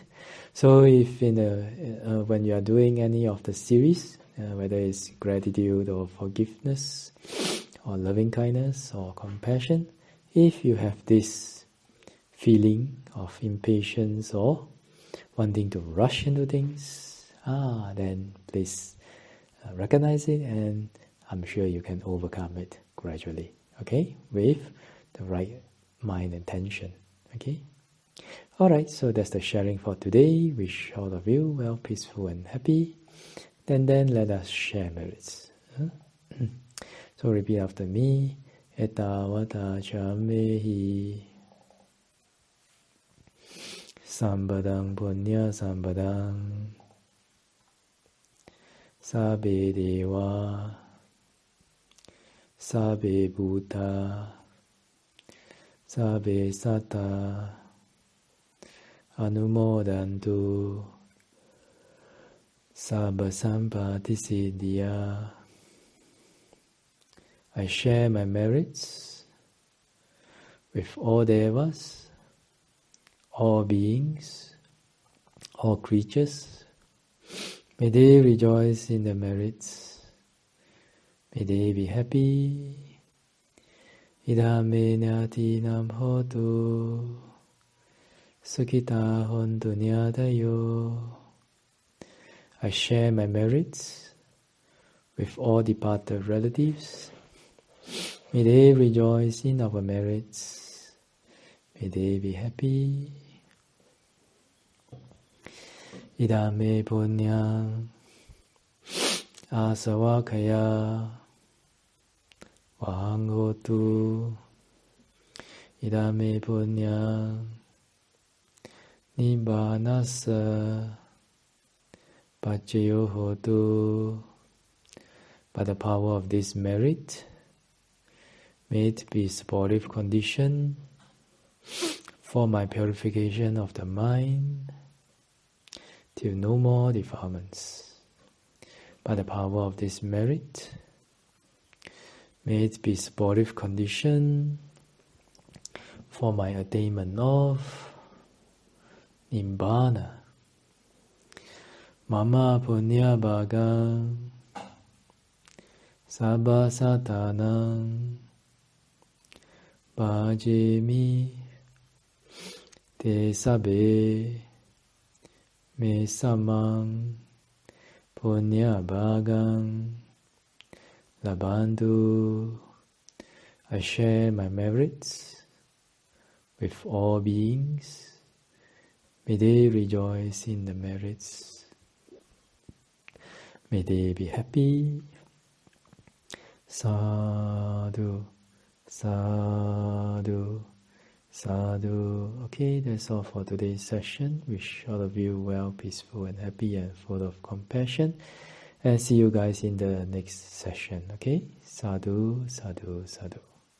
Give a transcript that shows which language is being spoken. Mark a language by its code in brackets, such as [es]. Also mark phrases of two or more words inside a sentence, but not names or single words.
[en] So if when you are doing any of the series, whether it's gratitude or forgiveness, or loving kindness or compassion, if you have this feeling of impatience or wanting to rush into things, then please recognize it, and I'm sure you can overcome it gradually, okay, with the right mind and tension, okay? Alright, so that's the sharing for today. Wish all of you well, peaceful and happy. Then let us share merits. So repeat after me. [pi] Ettavata chamehi Sambadang punya sambadang Sabbe deva Sabbe bhuta Sabbe satta Anumodantu Sabba sampati siddhya. [en] I share my merits with all devas, all beings, all creatures. May they rejoice in the merits. May they be happy. [pi] Idame nyatinam hotu Sukhita hontu nyadayo. [en] I share my merits with all departed relatives. May they rejoice in our merits. May they be happy. [pi] Idame punyam asavakaya vahang hotu. Idame punyam Nibbanasa Paccaya hotu. [en] By the power of this merit, may it be supportive condition for my purification of the mind till no more defilements. By the power of this merit, may it be supportive condition for my attainment of Nibbana. [pi] Mama punya bhagang sabba satanang bhajemi te sabbe me samang punya bhagang labantu. [en] I share my merits with all beings. May they rejoice in the merits. May they be happy. [pi] Sadhu, sadhu, sadhu. [en] Okay, that's all for today's session. Wish all of you well, peaceful and happy and full of compassion. And see you guys in the next session. [pi] Okay? Sadhu, sadhu, sadhu.